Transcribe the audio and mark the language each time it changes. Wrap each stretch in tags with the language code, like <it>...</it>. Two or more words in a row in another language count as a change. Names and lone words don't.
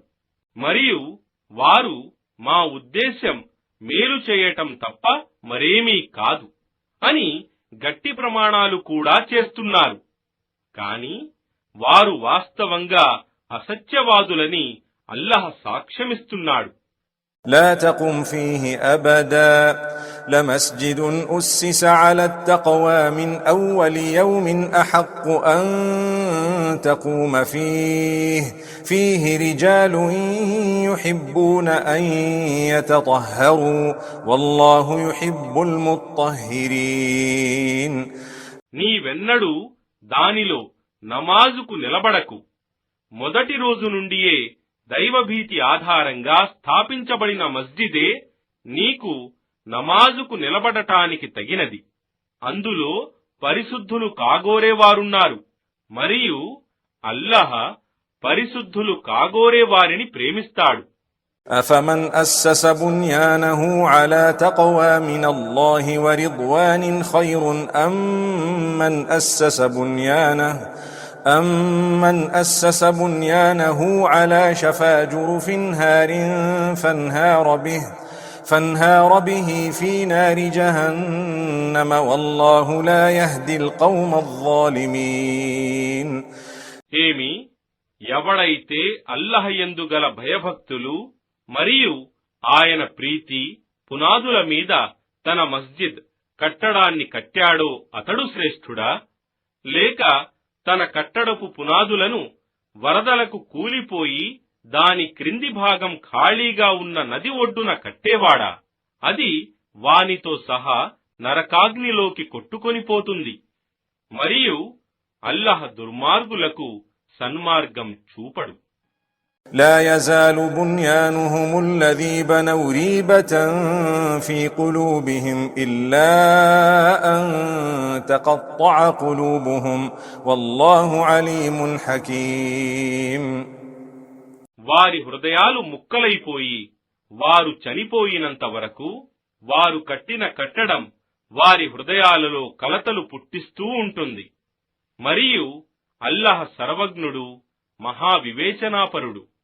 <te>మరియు వారు మా ఉద్దేశ్యం మేలు చేయటం తప్ప మరేమీ కాదు అని గట్టి ప్రమాణాలు కూడా చేస్తున్నారు. కాని వారు వాస్తవంగా అసత్యవాదులని అల్లాహ్ సాక్ష్యమిస్తున్నాడు.</te> <ar>لا تقم فيه أبدا لمسجد أسس على التقوى من أول يوم أحق أن تقوم فيه رجال يحبون أن يتطهروا والله يحب المطهرين.</ar> <te>నీవెన్నడూ దానిలో నమాజుకు నిలబడకు. మొదటి రోజు నుండియే దైవభీతి ఆధారంగా స్థాపించబడిన మస్జిదే నీకు నమాజుకు నిలబడటానికి తగినది. అందులో పరిశుద్ధులు కాగోరేవారున్నారు మరియు అల్లాహ్ పరిశుద్ధులు కాగోరేవారిని ప్రేమిస్తాడు.</te> <ar>أفمن أسس بنيانه على تقوى من الله ورضوان خير أمن أسس بنيانه على شفا جرف هار فانهار به في نار جهنم والله لا يهدي القوم الظالمين.</ar> <te>ఏమి ఎవడైతే అల్లాహ్ యందు గల భయభక్తులు మరియు ఆయన ప్రీతి పునాదుల మీద తన మస్జిద్ కట్టడాన్ని కట్టాడో అతడు శ్రేష్ఠుడా, లేక తన కట్టడపు పునాదులను వరదలకు కూలిపోయి దాని క్రింది భాగం ఖాళీగా ఉన్న నది ఒడ్డున కట్టేవాడా? అది వానితో సహా నరకాగ్నిలోకి కొట్టుకొనిపోతుంది. మరియు అల్లాహ్ దుర్మార్గులకు సన్మార్గం చూపడు.</te> <ar>لا يزال بنيانهم الذي بنوا ريبة في قلوبهم إلا أن تقطع قلوبهم والله عليم حكيم.</ar> <te>వారి హృదయాలు ముక్కలైపోయి వారు చనిపోయినంత వరకు వారు కట్టిన కట్టడం వారి హృదయాలలో కలతలు పుట్టిస్తూ ఉంటుంది. మరియు అల్లాహ్ సర్వజ్ఞుడు, మహావివేచనాపరుడు.</te>